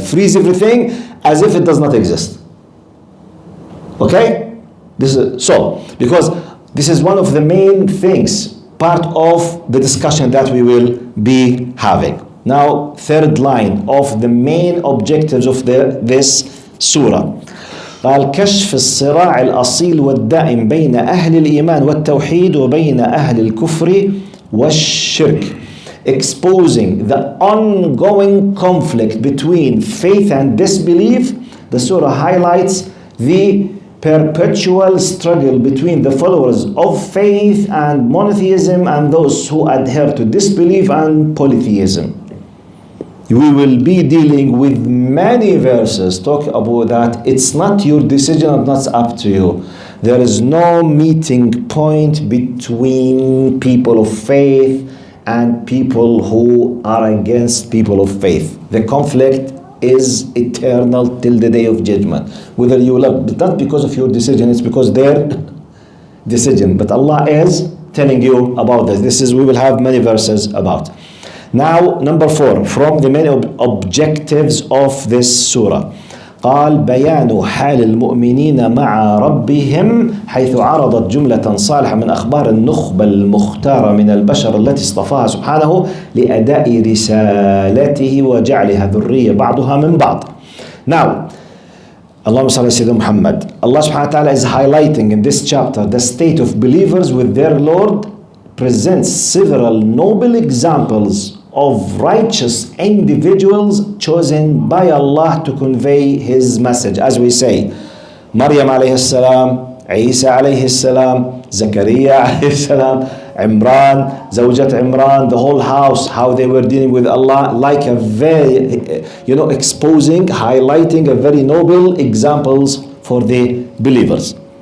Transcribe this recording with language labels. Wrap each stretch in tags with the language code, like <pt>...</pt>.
<en>Freeze everything as if it does not exist. Okay? This is so, because this is one of the main things, part of the discussion that we will be having. Now, third line of the main objectives of this surah.</en> <ar>قال كشف الصراع الأصيل والدائم بين أهل الإيمان والتوحيد وبين أهل الكفر والشرك.</ar> <en>Exposing the ongoing conflict between faith and disbelief. The surah highlights the perpetual struggle between the followers of faith and monotheism and those who adhere to disbelief and polytheism. We will be dealing with many verses talk about that. It's not your decision and that's up to you. There is no meeting point between people of faith and people who are against people of faith. The conflict is eternal till the day of judgment. Whether you love, but not because of your decision, it's because their decision. But Allah is telling you about this. We will have many verses about. Now, number 4, from the many objectives of this surah.</en> <ar>قال بيان حال المؤمنين مع ربهم حيث عرضت جملة صالحة من أخبار النخبة المختارة من البشر التي اصطفاها سبحانه لأداء رسالته وجعلها ذرية بعضها من بعض.</ar> <en>Now,</en> <ar>اللهم صل على سيدنا محمد.</ar> <en>Allah subhanahu wa ta'ala is highlighting in this chapter the state of believers with their Lord, presents several noble examples of righteous individuals chosen by Allah to convey His message. As we say, Maryam alayhi salam, Isa alayhi salam, Zakaria alayhi salam, Imran, Zawjat Imran, the whole house, how they were dealing with Allah, like a very, exposing, highlighting a very noble examples for the believers.</en>